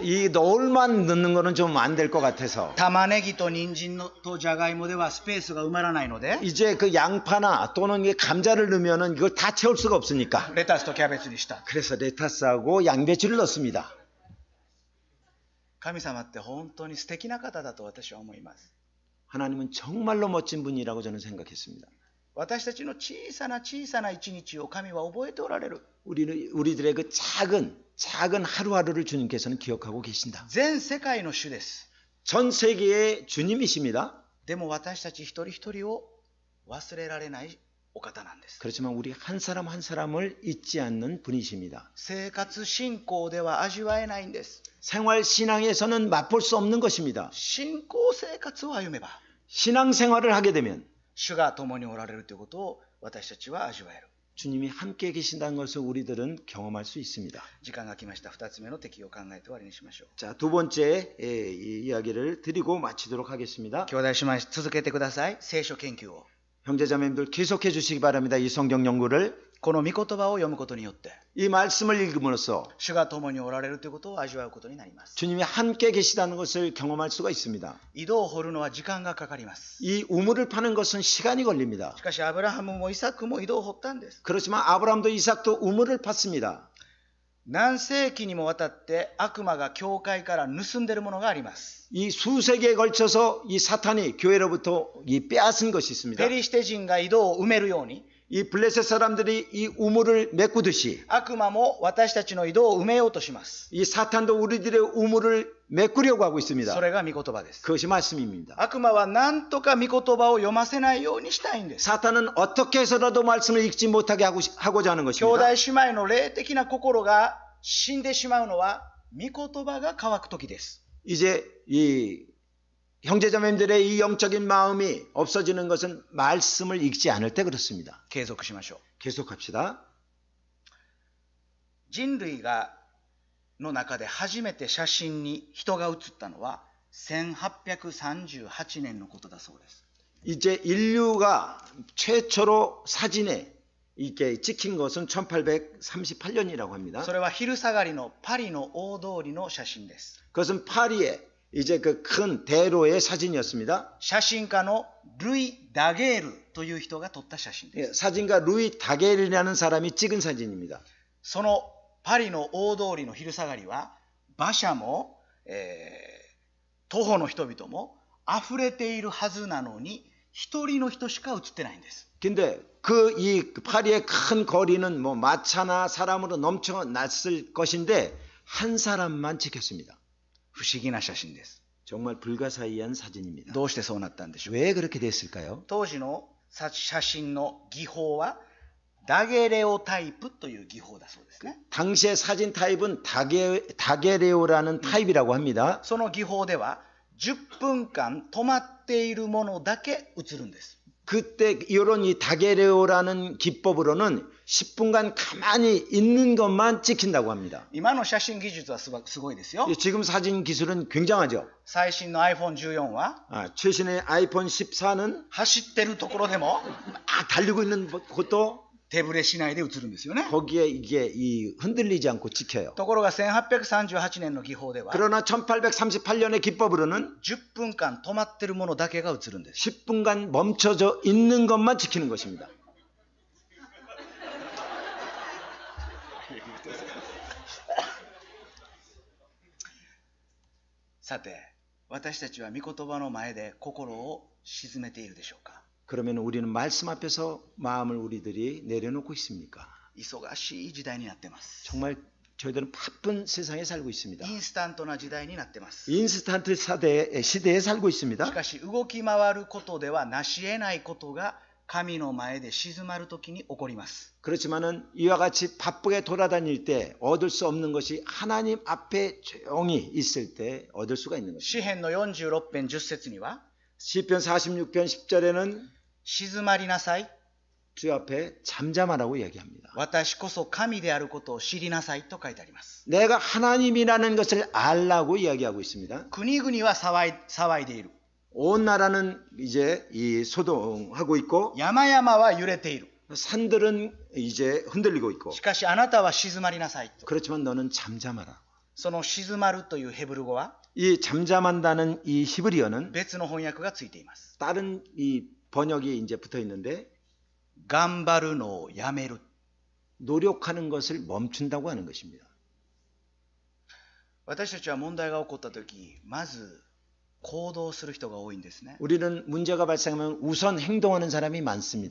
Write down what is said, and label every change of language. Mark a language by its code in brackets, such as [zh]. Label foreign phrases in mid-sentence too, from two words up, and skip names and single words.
[ko] 이 너울만 넣는 거는 좀 안 될 것 같아서 [ja] 玉ねぎと人参とじゃがいもではスペースが埋まらないので [ko] 이제 그 양파나 또는 이 감자를 넣으면은 이걸 다 채울 수가 없으니까 [ja] レタスとキャベツにした。 [ko] 그래서 레타스하고 양배추를 넣습니다. [ja] 神様って本当に素敵な方だと私は思います。 [ko] 하나님은 정말로 멋진 분이라고 저는 생각했습니다. [ja] 私たちの小さな小さな一日を神は覚えておられる。 [ko] 우리들의 그 작은 하루하루를 주님께서는 기억하고 계신다. [ja] 全世界の主です。 [ko] 전 세계의 주님이십니다. [ja] でも私たち一人一人を忘れられないお方なんです。 [ko] 그렇지만 우리 한 사람 한 사람을 잊지 않는 분이십니다. [ja] 生活信仰では味わえないんです。 [ko] 생활 신앙에서는 맛볼 수 없는 것입니다. [ja] 信仰生活を歩めば [ko] 신앙생활을 하게 되면 [ja] 主が共におられるということを私たちは味わえる。 [ko] 주님이 함께 계신다는 것을 우리들은 경험할 수 있습니다. [ja] 時間が来ました。2つ目の敵を考えて終わりにしましょう。 [ko] 자, 두 번째 이 이야기를 드리고 마치도록 하겠습니다. [ja] 兄弟姉妹続けてください。聖書研究を。 [ko] 형제자매님들 계속해 주시기 바랍니다. 이 성경 연구를 [ja] この御言葉を読むことによって [ko] 이 말씀을 읽음으로써 [ja] 主が共におられるということを味わうことになります。 [ko] 주님이 함께 계시다는 것을 경험할 수가 있습니다. [ja] 井戸を掘るのは時間がかかります。 [ko] 이 우물을 파는 것은 시간이 걸립니다. [ja] しかしアブラハムもイサクも井戸を掘ったんです。 [ko] 그렇지만 아브라함도 이삭도 우물을 팠습니다. [ja] 何世紀にもわたって悪魔が教会から盗んでいるものがあります。 [ko] 이 수세기에 걸쳐서 이 사탄이 교회로부터 이 빼앗은 것이 있습니다. [ja] ペリシテ人が井戸を埋めるように [ko] 이 블레셋 사람들이 이 우물을 메꾸듯이 [ja] 悪魔も私たちの井戸を埋めようとします。 [ko] 이 사탄도 우리들의 우물을 메꾸려고 하고 있습니다. [ja] それが御言葉です。 [ko] 그것이 말씀입니다. [ja] 悪魔は何とか御言葉を読ませないようにしたいんです。 [ko] 사탄은 어떻게 해서라도 말씀을 읽지 못하게 하고자 하는 [ja] 兄 [ko] 것입니다. [ja] 弟姉妹の霊的な心が死んでしまうのは御言葉が乾く時です。 [ko] 이제 이 형제자매님들의 이 영적인 마음이 없어지는 것은 말씀을 읽지 않을 때 그렇습니다. [ja] 継続しましょう。 [ko] 계속합시다. [ja] 人類の中で初めて写真に人が写ったのは1838年のことだそうです。 [ko] 이제 인류가 최초로 사진에 이렇게 찍힌 것은 1838년이라고 합니다. [ja] それは昼下がりのパリの大通りの写真です。 [ko] 그것은 파리의 이제 그 큰 대로의 사진이었습니다. [ja] 写真家のルイ・ダゲールという人が撮った写真です。 [ko] 사진가 루이 다겔이라는 사람이 찍은 사진입니다. [ja] そのパリの大通りの昼下がりは馬車も、徒歩の人々も溢れているはずなのに一人の人しか写ってないんです。 [ko] 근데 이 파리의 큰 거리는 뭐 마차나 사람으로 넘쳐났을 것인데 한 사람만 찍혔습니다. [ja] 不思議な写真です。 [ko] 정말 불가사의한 사진입니다. [ja] どうしてそうなったんでしょう。 [ko] 왜 그렇게 됐을까요? [ja] 当時の写真の技法はダゲレオタイプという技法だそうですね。 [ko] 당시의 사진 타입은 다게레오라는 타입이라고 합니다. [ja] その技法では10分間止まっているものだけ写るんです。 [ko] 그때 이런 이 다게레오라는 기법으로는 10분간 가만히 있는 것만 찍힌다고 합니다. [ja] 今の写真技術はすごいですよ。 [ko] 지금 사진 기술은 굉장하죠. [ja] 最新の iPhone14 は [ko] 최신의 아이폰 14는 [ja] 走ってるところでも [ko] 달리고 있는 것도 [ja] 手ぶれしないで写るんですよね。 [ko] 거기에 이게 흔들리지 않고 찍혀요. [ja] ところが1838年の技法では [ko] 그러나 1838년의 기법으로는 [ja] 10 分間止まってるものだけが写るんです。 [ko] 10분간 멈춰져 있는 것만 찍히는 것입니다. [ja] さて、私たちは御言葉の前で心を静めているでしょうか。 [ko] 그러면 우리는 말씀 앞에서 마음을 우리들이 내려놓고 있습니까? [ja] 忙しい時代になってます。 [ko] 정말 저희들은 바쁜 세상에 살고 있습니다. [ja] インスタントな時代になってます。 [ko] 인스턴트 시대에 살고 [ja] し [ko] 있습니다. [ja] かし動き回ることではなし得ないことが神の前で静まるときに起こります。 [ko] 그렇지만은 이와 같이 바쁘게 돌아다닐 때 얻을 수 없는 것이 하나님 앞에 조용히 있을 때 얻을 수가 있는 것입니다. [ja] 詩編の46編10節には [ko] 시편 46편 10절에는 [ja] 静まりなさい。 [ko] 주 앞에 잠잠하라고 얘기합니다. [ja] 私こそ神であることを知りなさいと書いてあります。 [ko] 내가 하나님이라는 것을 알라고 이야기하고 있습니다. [ja] 国々は騒いでいる。 [ko] 온 나라는 이제 이 소동하고 있고 [ja] 山々は揺れている。 [ko] 산들은 이제 흔들리고 있고 [ja] しかしあなたは静まりなさいと。 [ko] 그렇지만 너는 잠잠하라. [ja] その静まるというヘブル語は [ko] 이 잠잠한다는 이 히브리어는 [ja] 別の翻訳がついています。 [ko] 다른 이 번역이 이제 붙어 있는데 [ja] 頑張るのをやめる。 [ko] 노력하는 것을 멈춘다고 하는 것입니다. [ja] 私たちは問題が起こったとき、まず行動する人が多いんですね。 [ko] 우리는 문제가 발생하면 우선 행동하는 사람이 많습니다.